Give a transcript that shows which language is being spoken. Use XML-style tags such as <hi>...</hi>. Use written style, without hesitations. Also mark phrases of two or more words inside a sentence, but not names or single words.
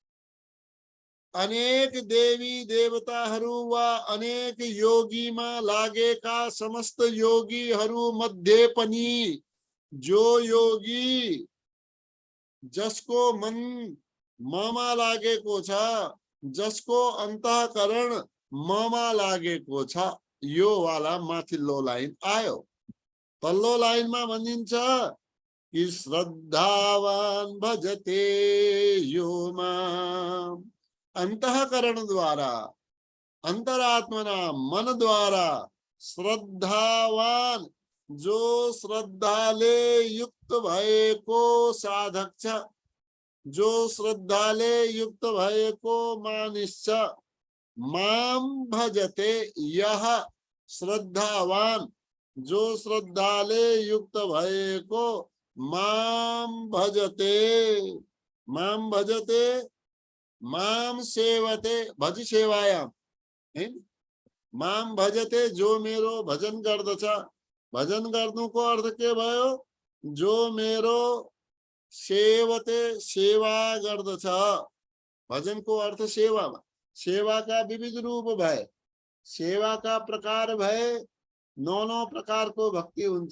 <ne>अनेक देवी देवताहरू वा अनेक योगीमा लागेका समस्त योगीहरू मध्ये पनि जो योगी जसको मन ममा लागेको छ, जसको अन्तःकरण ममा लागेको छ, यो वाला माथिल्लो लाइन आयो। तल्लो लाइनमा भनिन्छ कि</ne> <sa>श्रद्धावान भजते यो माम। अंतःकरण द्वारा, अंतरात्मना मन द्वारा श्रद्धावान,</sa> <ne>जो श्रद्धाले युक्त भएको साधक छ, जो श्रद्धाले युक्त भएको मानिस छ,</ne> <sa>माम भजते, यह श्रद्धावान</sa> <ne>जो श्रद्धाले युक्त भएको</ne> <sa>माम भजते, माम भजते, माम सेवते, भज सेवायाम हैन। माम भजते,</sa> <ne>जो मेरो भजन गर्दछ। भजन गर्नुको अर्थ के भयो? जो मेरो सेवते, सेवा गर्दछ। भजनको अर्थ सेवामा। सेवाका विविध रूप भए, सेवाका प्रकार भए, 9 प्रकारको भक्ति हुन्छ।</ne>